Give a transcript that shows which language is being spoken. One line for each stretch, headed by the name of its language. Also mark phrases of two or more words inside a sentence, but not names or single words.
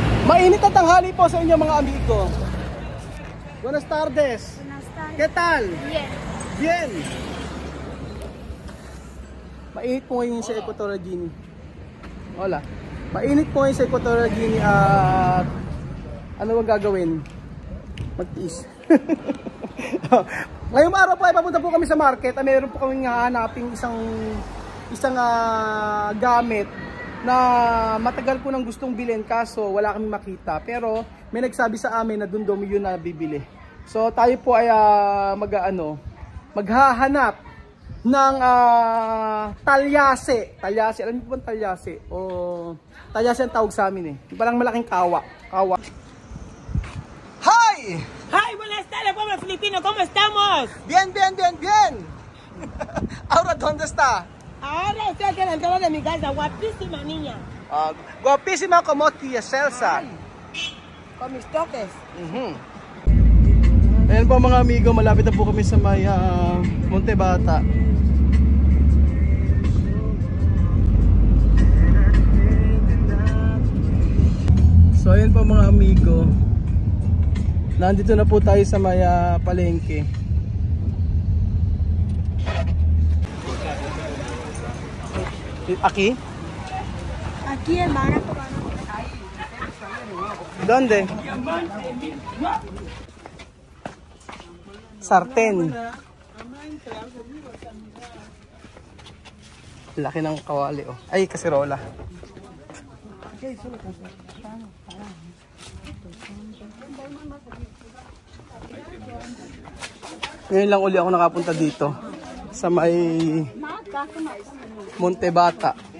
Filipino: Mainit na tanghali po sa inyo mga amigo.
Spanish: Buenas tardes. Buenas tardes. ¿Qué tal? Bien. Bien.
Filipino: Mainit po ngayon sa Equatorial Guinea.
Spanish: Hola.
Filipino: Mainit po ngayon sa Equatorial Guinea at ano bang gagawin? Magtiis. Ngayong araw po ay papunta po kami sa market. Mayroon po kaming hahanaping isang gamit na matagal ko nang gustong bilhin kaso wala kami makita. Pero may nagsabi sa amin na doon daw yun na bibili. So tayo po ay maghahanap ng talyase. Talyase, alam niyo po ba talyase? O talyase ang tawag sa amin eh. Parang malaking kawa. Hi!
Spanish: Hi, buenas tardes, pueblo filipino, ¿cómo estamos? Bien, bien, bien, bien. Ahora, ¿dónde está? Ahora estoy aquí a la entrada de mi casa, guapísima niña. Guapísima como tía Celsa. Con mis toques.
Filipino: Ayan po mga amigo, malapit na po kami sa may Monte Bata. So ayan po mga amigo, nandito na po tayo sa may palengke.
Spanish: Aquí? Aquí en barato. ¿Dónde? Sartén.
Filipino: Laki ng kawali oh. Ay, kaserola. Ngayon lang uli ako nakapunta dito sa may Monte Bata.